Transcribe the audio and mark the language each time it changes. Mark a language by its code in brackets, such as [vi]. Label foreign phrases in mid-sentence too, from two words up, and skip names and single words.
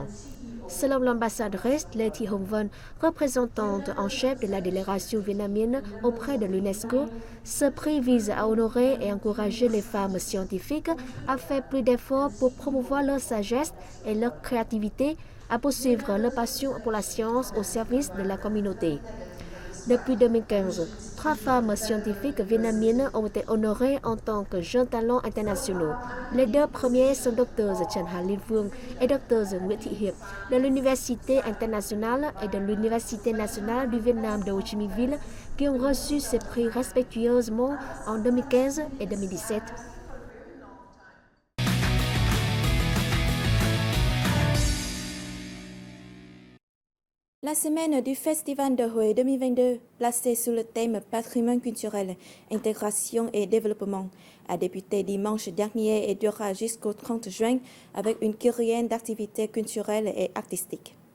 [fr] Selon l'ambassadrice Lê Thị Hồng Vân, représentante en chef de la délégation vietnamienne auprès de l'UNESCO, ce prix vise à honorer et encourager les femmes scientifiques à faire plus d'efforts pour promouvoir leur sagesse et leur créativité, à poursuivre leur passion pour la science au service de la communauté. Depuis 2015, 3 femmes scientifiques vietnamiennes ont été honorées en tant que jeunes talents internationaux. Les 2 premières sont Dr Trần Hà Liên Phương et Dr Nguyễn Thị Hiệp de l'Université internationale et de l'Université nationale du Vietnam de Ho Chi Minh Ville qui ont reçu ces prix respectueusement en 2015 et 2017. La semaine du Festival de Huế 2022, placée sous le thème Patrimoine culturel, intégration et développement, a débuté dimanche dernier et durera jusqu'au 30 juin avec une kyrielle d'activités culturelles et artistiques.